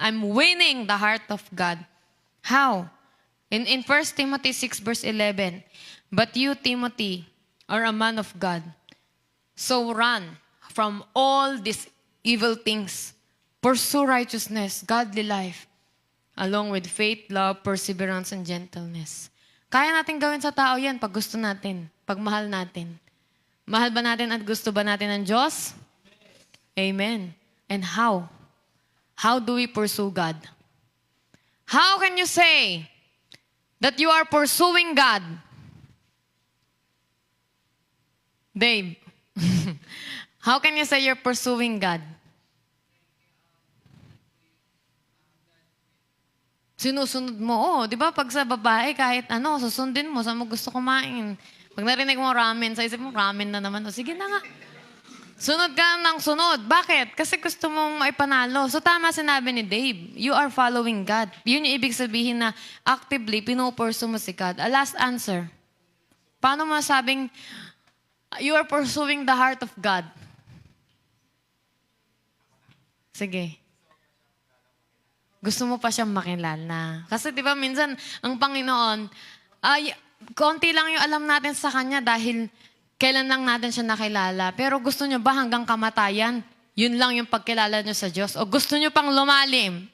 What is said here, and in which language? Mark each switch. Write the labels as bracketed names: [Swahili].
[English] I'm winning the heart of God. How? In 1 Timothy 6 verse 11, but you, Timothy, are a man of God. So run from all these evil things. Pursue righteousness, godly life, along with faith, love, perseverance, and gentleness. [Filipino] Kaya natin gawin sa tao yan pag gusto natin, pag mahal natin. Mahal ba natin at gusto ba natin ng Diyos? [English] Amen. And how? How do we pursue God? How can you say that you are pursuing God? Babe, how can you say you're pursuing God? [Filipino] Sinusunod mo. Di ba pag sa babae, kahit susundin mo, saan mo gusto kumain. Pag narinig mo ramen, sa isip mo, ramen na naman. Sige na nga. Sunod ka ng sunod. Bakit? Kasi gusto mong maipanalo. So tama sinabi ni Dave, [English] you are following God. [Filipino] Yun yung ibig sabihin na actively pinupursu mo si God. [English] A last answer. [Filipino] Paano masabing [English] you are pursuing the heart of God? [Filipino] Sige. Gusto mo pa siyang makilala. Kasi di ba minsan, ang Panginoon, konti lang yung alam natin sa Kanya dahil kailan lang natin siya nakilala. Pero gusto niyo ba hanggang kamatayan, yun lang yung pagkilala niyo sa Diyos? O gusto niyo pang lumalim?